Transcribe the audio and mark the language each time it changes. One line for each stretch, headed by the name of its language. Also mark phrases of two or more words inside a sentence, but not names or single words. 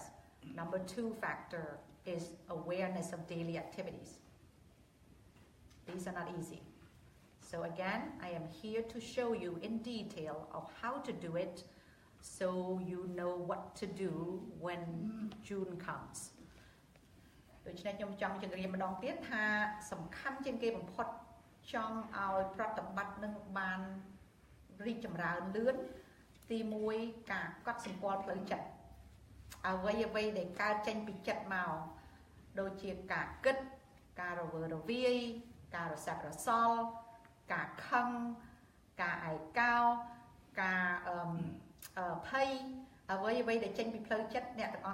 English: Number two factor is awareness of daily activities. These are not easy. So again, I am here to show you in detail of how to do it so you know what to do when June comes.
Khmer: ដូច្នេះខ្ញុំចង់ជម្រាបម្ដងទៀតថាសំខាន់ជាងគេបំផុតចង់ឲ្យប្រតិបត្តិនឹងបានរីកចម្រើនលឿនទី1ការកត់សម្គាល់ផ្លូវចិត្តអ្វីដែលកើតចេញពី ចិត្តមកដូចជាការគិតការរវើរវាយការរសាត់រសល់ការខឹងការឯកោការភ័យអ្វីដែលចេញពីផ្លូវចិត្តអ្នកទាំងអ